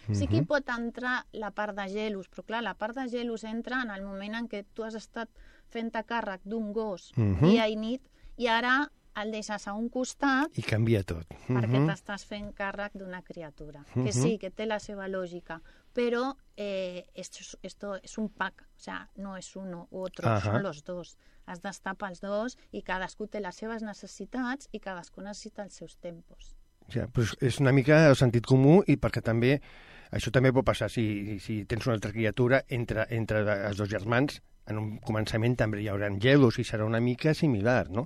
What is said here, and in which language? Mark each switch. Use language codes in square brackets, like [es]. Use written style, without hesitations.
[ca] Sí que hi pot entrar la part de gelos, però clar, la part de gelos entra en el moment en què tu has estat fent a càrrec d'un gos dia i nit, i ara el deixes a un costat... I canvia tot. Perquè t'estàs fent càrrec d'una criatura. Que sí, que té la seva lògica. [es] Però esto es un pack. O sea, no es uno u otro, són los dos. [ca] Has d'estar pels dos i cadascú té les seves necessitats i cadascú necessita els seus tempos. Ja, però és una mica el sentit comú i perquè també... Això també pot passar si tens una altra criatura entre els dos germans. En un començament també hi haurà gelos i serà una mica similar, no?